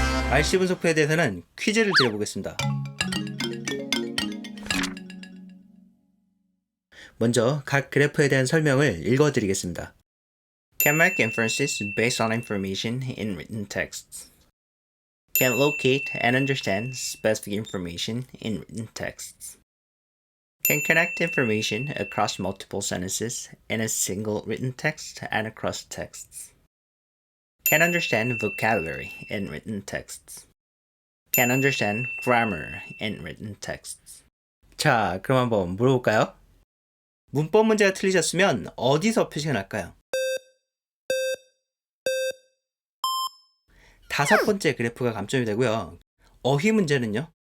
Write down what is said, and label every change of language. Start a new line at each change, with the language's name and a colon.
Korean: RC 분석표에 대해서는 퀴즈를 드려보겠습니다. 먼저 각 그래프에 대한 설명을 읽어드리겠습니다.
English: Can make inferences based on information in written texts. Can locate and understand specific information in written texts. Can connect information across multiple sentences in a single written text and across texts. Can understand vocabulary in written texts. Can understand grammar in written texts.
Korean: 자, 그럼 한번 물어볼까요? 문법 문제가 틀리셨으면 어디서 표시가 날까요? 5번째 그래프가 감점이 되고요. 어휘 문제는요?